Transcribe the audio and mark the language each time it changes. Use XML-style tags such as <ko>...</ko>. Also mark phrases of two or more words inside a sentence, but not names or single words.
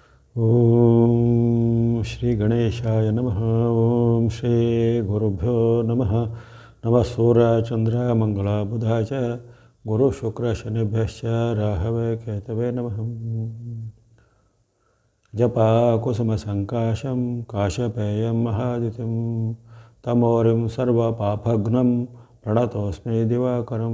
<sa>ಓಂ ಶ್ರೀ ಗಣೇಶಾಯ ನಮಃ. ಓಂ ಶ್ರೀ ಗುರುಭ್ಯೋ ನಮಃ. ನಮಃ ಸೂರ್ಯ ಚಂದ್ರ ಮಂಗಳ ಬುಧ ಚ ಗುರು ಶುಕ್ರ ಶನಿಭ್ಯಶ್ಚ ರಾಹವೇ ಕೇತವೇ ನಮಃ. ಜಪ ಕುಸುಮ ಸಂಕಾಶಂ ಕಾಶಪೇಯಂ ಮಹಾದಿತಿಂ ತಮೋರಿಂ ಸರ್ವಪಾಪಘ್ನಂ ಪ್ರಣತೋಸ್ಮಿ ದಿವಾಕರಂ.</sa>